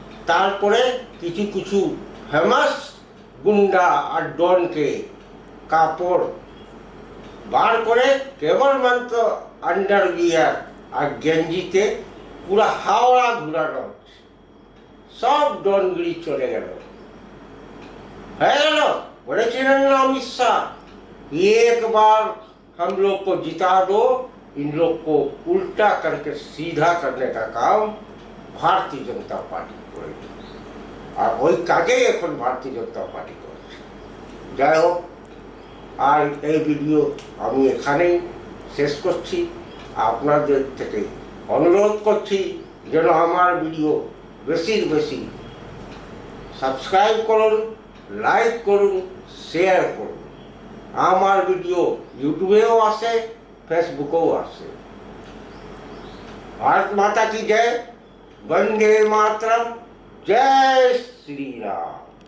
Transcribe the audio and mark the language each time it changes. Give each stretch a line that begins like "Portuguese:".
Bangla: তারপরে কিছু কিছু ফেমাস গুন্ডা আর ডনকে কাপড় বার করে কেবলমাত্র আন্ডারবিয়ার আর গেঞ্জিতে পুরা হাওড়া ঘুরানো হচ্ছে। সব ডনগিরি চলে গেল, হয়ে গেল। বলেছিলেন না
Hindi: अमित शाह, एक बार हम लोग को जिता दो, इन लोग को उल्टा करके सीधा करने का काम भारतीय जनता पार्टी करेगी।
Bangla: আর ওই কাজেই এখন ভারতীয় জনতা পার্টি করছে। যাই হোক, আর এই ভিডিও আমি এখানেই শেষ করছি। আপনাদের থেকে অনুরোধ করছি যেন আমার ভিডিও বেশি সাবস্ক্রাইব করুন, লাইক করুন, শেয়ার করুন। আমার ভিডিও ইউটিউবেও আসে, ফেসবুকেও আসে।
Hindi: भारत माता की जय, वंदे मातरम, जय श्री राम।